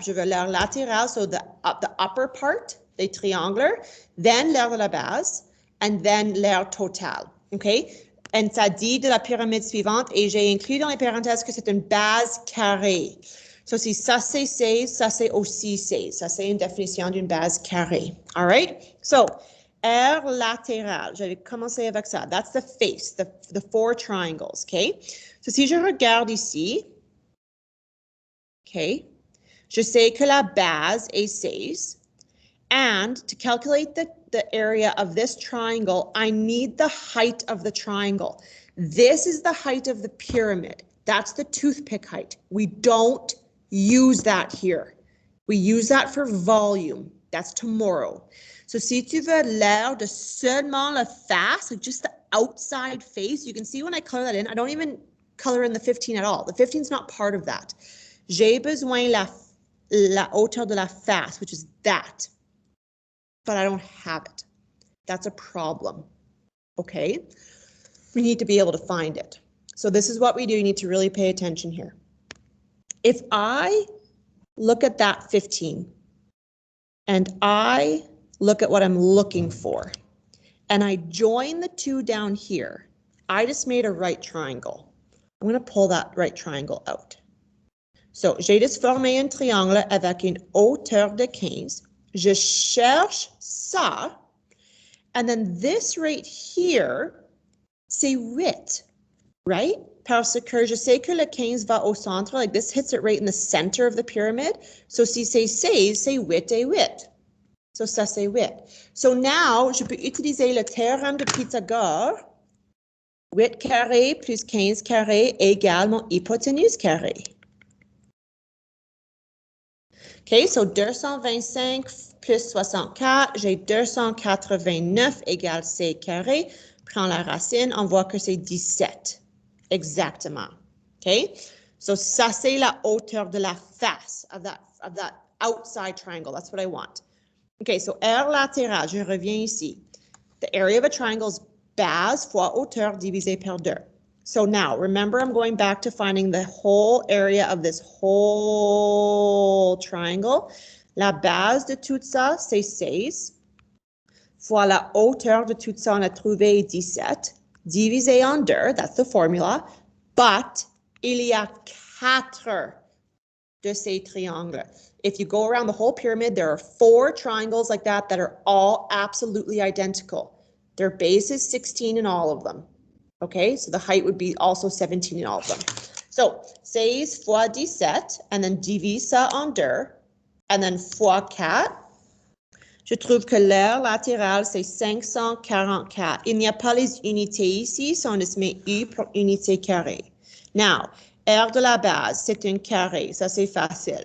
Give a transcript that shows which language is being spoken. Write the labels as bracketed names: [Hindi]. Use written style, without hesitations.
[French] Je veux l'aire latérale, [English] so the upper part, [French] les triangles, then l'aire de la base, [English] and then [French] l'aire totale. Okay? Et ça dit de la pyramide suivante, et j'ai inclus dans les parenthèses que c'est une base carrée. So, si ça c'est 16, ça c'est aussi 16. Ça c'est une définition d'une base carrée. [English] All right? [French] So, aire latérale, je vais commencer avec ça. [English] That's the face, the 4 triangles, okay? [French] So, si je regarde ici, okay, je sais que la base est 16. [English] And to calculate the area of this triangle, I need the height of the triangle. This is the height of the pyramid. That's the toothpick height. We don't use that here. We use that for volume. That's tomorrow. So, [French] si tu veux l'aire de seulement la face, [English] like just the outside face, you can see when I color that in, I don't even color in the 15 at all. The 15 is not part of that. [French] J'ai besoin la hauteur de la face, [English] which is that. But I don't have it. That's a problem. Okay? We need to be able to find it. So this is what we do. You need to really pay attention here. If I look at that 15 and I look at what I'm looking for and I join the 2 down here, I just made a right triangle. I'm going to pull that right triangle out. [French] So, j'ai juste formé un triangle avec une hauteur de 15. Je cherche ça. [English] And then this right here, c'est 8, right? [French] Parce que je sais que le 15 va au centre, [English] like this hits it right in the center of the pyramid. [French] So, si c'est 16, c'est 8 et 8. So, ça c'est 8. So, now, je peux utiliser le théorème de Pythagore. 8 carré plus 15 carré égale mon hypoténuse carré. OK, so 225 plus 64, j'ai 289 égale c carré. Prends la racine, on voit que c'est 17. Exactement. [English] OK, so [French] ça c'est la hauteur de la face [English] of that outside triangle. That's what I want. [French] OK, so R latérale, je reviens ici. [English] The area of a triangle is base [French] fois hauteur divisé par 2. [English] So now, remember, I'm going back to finding the whole area of this whole triangle. [French] La base de tout ça, c'est 16. Fois la hauteur de tout ça, on a trouvé 17. Divisé en 2, [English] that's the formula. [French] But il y a 4 de ces triangles. [English] If you go around the whole pyramid, there are 4 triangles like that are all absolutely identical. Their base is 16 in all of them. Okay, so the height would be also 17 in all of them. So, 16 fois 17, and then [French] divise ça en 2, [English] and then fois 4. [French] Je trouve que l'aire latérale, c'est 544. Il n'y a pas les unités ici, so on se met U pour unité carrée. Now, aire de la base, c'est un carré, ça c'est facile.